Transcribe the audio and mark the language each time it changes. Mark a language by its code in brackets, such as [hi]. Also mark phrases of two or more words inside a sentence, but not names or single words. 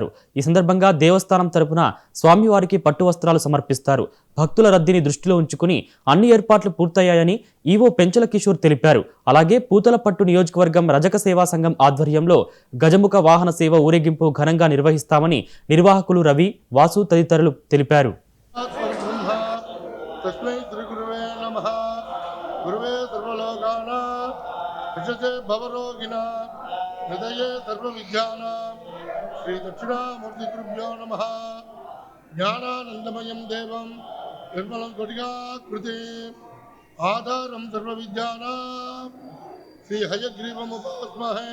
[te] ఈ సందర్భంగా దేవస్థానం తరపున స్వామివారికి పట్టు వస్త్రాలు సమర్పిస్తారు. భక్తుల రద్దీని దృష్టిలో ఉంచుకుని అన్ని ఏర్పాట్లు పూర్తయ్యాయని ఈవో పెంచల కిషోర్ తెలిపారు. అలాగే పూతలపట్టు నియోజకవర్గం రజక సేవా సంఘం ఆధ్వర్యంలో గజముఖ వాహన సేవ ఊరేగింపు ఘనంగా నిర్వహిస్తామని నిర్వాహకులు రవి, వాసు తదితరులు తెలిపారు. [sa] हृदये सर्वविद्यानां श्री दक्षिणामूर्तिगुरुभ्यो नमः। ज्ञानानन्दमयं देवं निर्मलं कोटिकाकृतिम् आधारं सर्वविद्यानां श्री हयग्रीवमुपास्महे।